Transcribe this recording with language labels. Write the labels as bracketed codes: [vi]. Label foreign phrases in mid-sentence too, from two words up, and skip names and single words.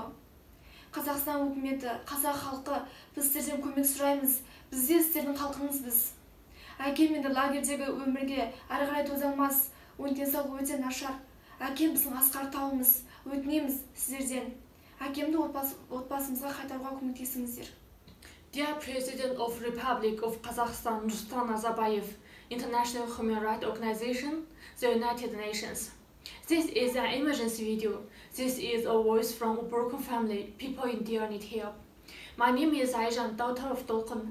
[kk] Қазақстан үкіметі, қазақ халқы, біз сіздерден көмек сұраймыз. Біз де сіздердің халқыңызбыз. Әкем енді лагердегі өмірге әрі қарай төзе алмас, оның денсаулығы өте нашар. Әкем біздің асқар тауымыз. Өтінеміз сіздерден. Әкемді отбасымызға қайтаруға көмектесіңіздер. [en] Dear President of Republic of Kazakhstan Nursultan Nazarbayev, International Human Rights Organization, the United Nations. This is an emergency video. This is a voice from a broken family. People in dire need help. My name is Ayjan, daughter of Dolkun.